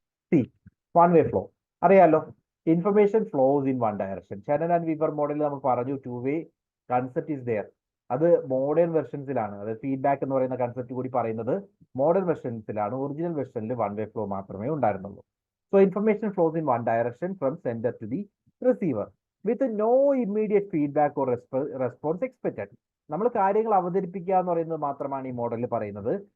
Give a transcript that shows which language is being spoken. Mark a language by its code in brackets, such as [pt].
[en] C, one way flow [ml] അറിയാലോ. [en] Information flows in one direction. Shannon and Weaver മോഡലിൽ [ml] നമ്മൾ പറഞ്ഞു [en] Two way concept is there. [ml] അത് modern വെർഷൻസിലാണ്. അതായത് ഫീഡ്ബാക്ക് എന്ന് പറയുന്ന കൺസെപ്റ്റ് കൂടി പറയുന്നത് modern വെർഷൻസിലാണ്. Original വെർഷനിൽ one way flow മാത്രമേ ഉണ്ടായിരുന്നുള്ളൂ. [en] So information flows in one direction from sender to the receiver with no immediate feedback or response expected. [ml] നമ്മൾ കാര്യങ്ങൾ അവതരിപ്പിക്കുക എന്ന് പറയുന്നത് മാത്രമാണ് ഈ മോഡലിൽ പറയുന്നത്.